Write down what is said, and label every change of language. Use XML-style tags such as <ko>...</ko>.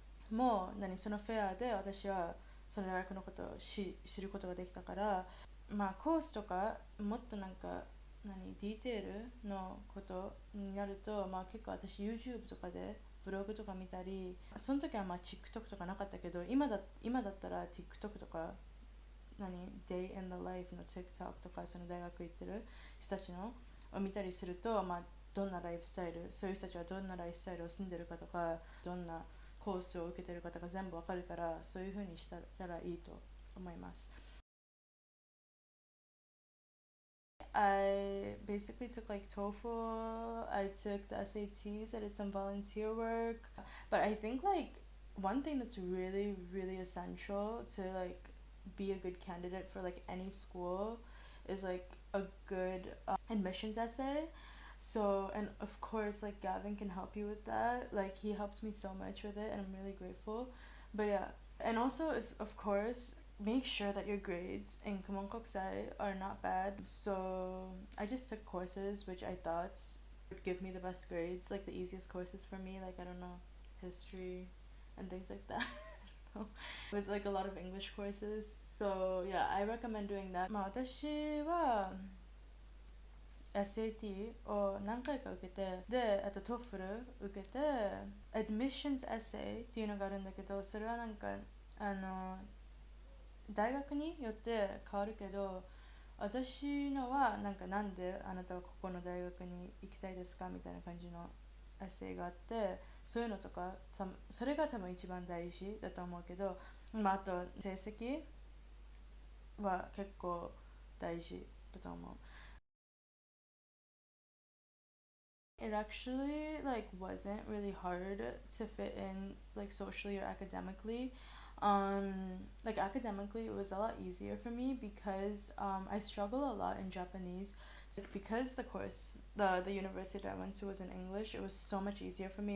<ja>もそのフェアで私はその大学のことを知ることができたから、コースとかもっとなんかディテールのことになると、結構私 YouTube とかでブログとか見たり、その時はTikTok とかなかったけど、今だったら TikTok とかDay in the Life の TikTok とか、その大学行ってる人たちのを見たりすると、どんなライフスタイル、そういう人たちはどんなライフスタイルを住んでるかとか、どんなコースを受けてる方が全部わかるから、そういう風にしたらいいと思います。</ja> <en>I basically took like TOEFL, I took the SATs, I did some volunteer work. But I think like one thing that's really, really essential to like be a good candidate for like any school is like a good admissions essay. So, and of course, like Gavin can help you with that. Like, he helped me so much with it, and I'm really grateful. But yeah, and also, is of course, make sure that your grades in Kumon Kokusai are not bad. So I just took courses which I thought would give me the best grades, like the easiest courses for me, like I don't know, history and things like that. With like a lot of English courses. So yeah, I recommend doing that.</en> <ja>まあ私は SAT を何回か受けて、で、あと TOEFL 受けて、Admissions Essay っていうのがあるんだけど、それはなんか、あの、大学によって変わるけど、私のはなんかなんであなたはここの大学に行きたいですかみたいな感じのエッセイがあって、そういうのとかそれが多分一番大事だと思うけど、まあ、あと成績は結構大事だと思う。</ja> <en>It actually like wasn't really hard to fit in like socially or academically. Like academically it was a lot easier for me because I struggle a lot in Japanese. So because the course the university that I went to was in English, it was so much easier for me.</en>